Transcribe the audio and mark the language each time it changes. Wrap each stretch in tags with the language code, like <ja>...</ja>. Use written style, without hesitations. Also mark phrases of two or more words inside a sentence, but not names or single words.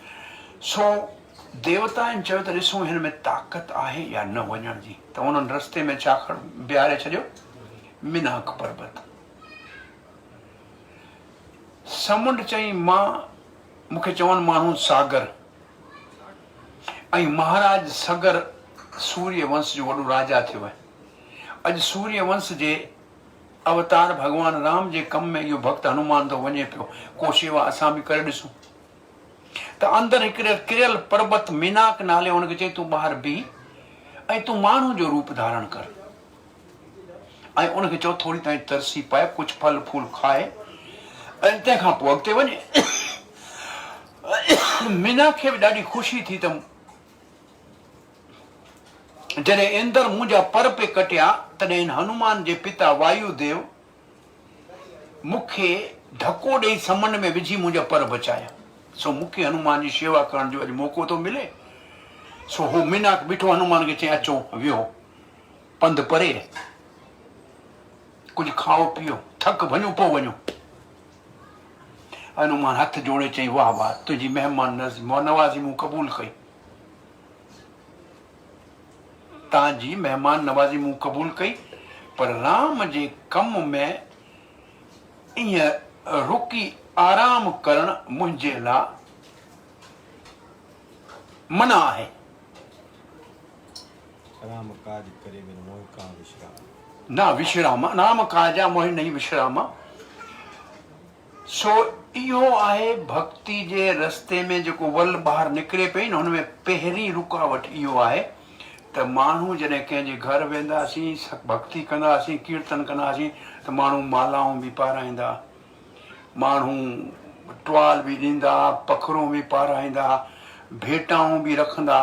<sd>सो देवता आहिनि चयो त ॾिसूं हिन में ताक़त आहे या न वञण जी। त उन्हनि रस्ते में छा बीहारे छॾियो? मिनाक पर्वत। समुंड चई मां, मूंखे चवनि माण्हू सागर, ऐं महाराज सगर सूर्य वंश जो वॾो राजा थियो आहे। अॼु सूर्य वंश जे अवतार भॻवान राम जे कम में इहो भक्त हनुमान थो वञे पियो। को शेवा असां बि करे ॾिसूं। त अंदरि हिकिड़े किरियल पर्वत मीनाक नाले, हुनखे चई तूं ॿाहिरि बीह ऐं तूं माण्हू जो रूप धारण कर, ऐं उनखे चओ थोरी ताईं तरसी पाए, कुझु फल फूल खाए, ऐं तंहिंखां पोइ अॻिते वञे। मीनाक खे बि ॾाढी ख़ुशी थी त जॾहिं इंदर मुंहिंजा पर पे कटिया, तॾहिं हिन हनुमान जे पिता वायुदेव मूंखे धको ॾेई समुंड में विझी मुंहिंजा पर बचाया। सो मूंखे हनुमान जी शेवा करण जो अॼु मौक़ो थो मिले। सो हू मीनाक बीठो हनुमान खे चई अचो वियो, पंधु परे, कुझु खाओ पीओ, थक वञो पोइ वञो। हनुमान हथ जोड़े चई वाह वाह, तुंहिंजी महिमान नवाज़ी मूं क़बूल कई, तव्हांजी महिमान नवाज़ी मूं क़बूल कई, पर राम जे कम में ईअं रुकी आराम करण मुंहिंजे लाइ मना आहे।</sd> <hi>राम काज करे बिन मोह का विश्राम, ना विश्राम, नाम काजा मोहि नहीं विश्राम।</hi> <sd>सो इहो आहे भक्ति जे रस्ते में जेको वल ॿाहिरि निकिरे पई न, हुनमें पहिरीं रुकावट इहो आहे त माण्हू जॾहिं कंहिंजे घर वेंदासीं, भक्ति कंदासीं, कीर्तन कंदासीं, त माण्हू मालाऊं बि पाराईंदा, माण्हू टुवाल बि ॾींदा, पखरूं बि पाराईंदा, भेटाऊं बि रखंदा।</sd>